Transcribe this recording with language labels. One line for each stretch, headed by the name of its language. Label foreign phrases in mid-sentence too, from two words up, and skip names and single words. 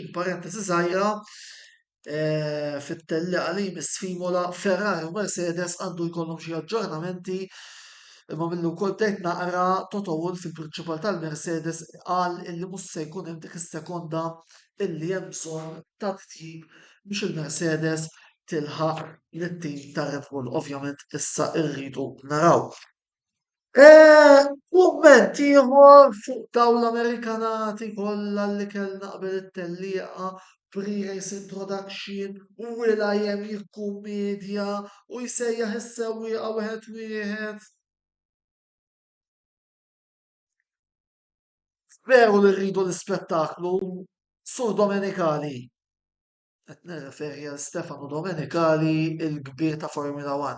Maltese: Parentesi żgħira fit-telliqa li jmiss fimola Ferrari u Mercedes għandu jkollhom xi aġġornamenti imma millu wkoll bdejt naqra Toto Wolff fil-prinċipal tal-Mercedes qal illi mhux se jkun hemm dik is-sekonda illi hemm bżonn ta' titjib biex il-Mercedes tilħaq l-tim ta' Red Bull. Ovvjament issa irridu naraw. Kumment ieħor fuq dawn l-Amerikanati kollha li kellna qabel it-tellieqa
English: pre-race introduction
Maltese: u will.i.am jikkummedja u jsejjaħ is-sewwieqa wieħed wieħed. Veru li rridu l-ispettaklu Sur Domenicali. Qed nirreferi għal Stefano Domenicali il-kbir ta' Formula 1.